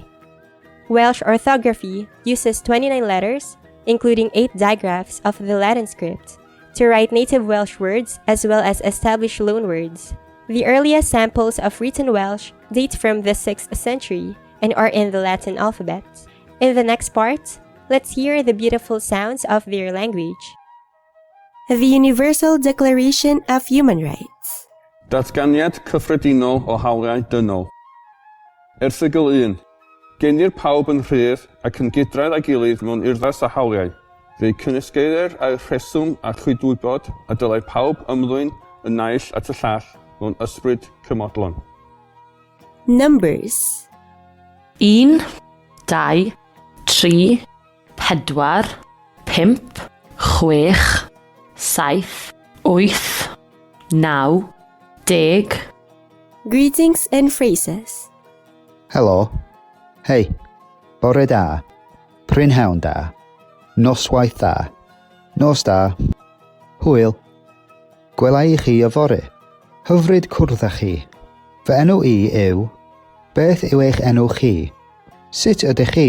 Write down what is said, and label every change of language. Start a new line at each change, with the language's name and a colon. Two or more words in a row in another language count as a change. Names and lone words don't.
English: Welsh orthography uses 29 letters, including 8 digraphs of the Latin script, to write native Welsh words as well as establish loanwords. The earliest samples of written Welsh date from the 6th century and are in the Latin alphabet. In the next part, let's hear the beautiful sounds of their language. The Universal Declaration of Human Rights.
Welsh: Datganiad cyffredinol o hawliau dynol. Erthygl 1. Genir pawb yn rhydd ac yn gydраdd â'i gilydd mewn urddas a hawliau. Fe'i cynysgeirir â'r rheswm a chwydwybod a dylai pawb ymddwyn yn naill at y llall mewn ysbryd cymodlon.
English: Numbers. 1, 2, 3, 4, 5, 6, 7, 8, 9, 10. Greetings and phrases.
Welsh: Helo. Hei. Bore da. Prynhawn da. Noswaith da. Nos da. Hwyl. Gwela i chi yfory. Hyfryd cwrdd â chi. Fy enw I yw. Beth yw eich enw chi? Sut ydych chi?